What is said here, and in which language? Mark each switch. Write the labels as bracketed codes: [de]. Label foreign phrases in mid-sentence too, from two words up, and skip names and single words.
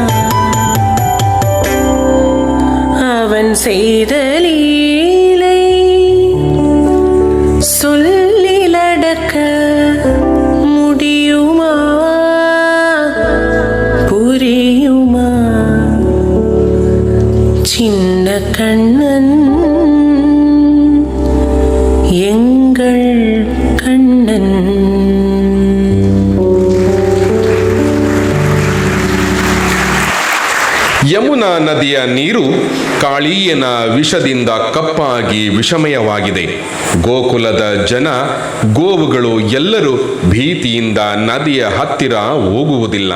[ta] அவன் செய்த லீலை சொல்லி நடக்க முடியுமா புரியுமா? சின்ன கண்ணன் எங்கள் கண்ணன். [kn] ಯಮುನಾ ನದಿಯ ನೀರು ಕಾಳೀಯನ ವಿಷದಿಂದ ಕಪ್ಪಾಗಿ ವಿಷಮಯವಾಗಿದೆ. ಗೋಕುಲದ ಜನ ಗೋವುಗಳು ಎಲ್ಲರೂ ಭೀತಿಯಿಂದ ನದಿಯ ಹತ್ತಿರ ಹೋಗುವುದಿಲ್ಲ.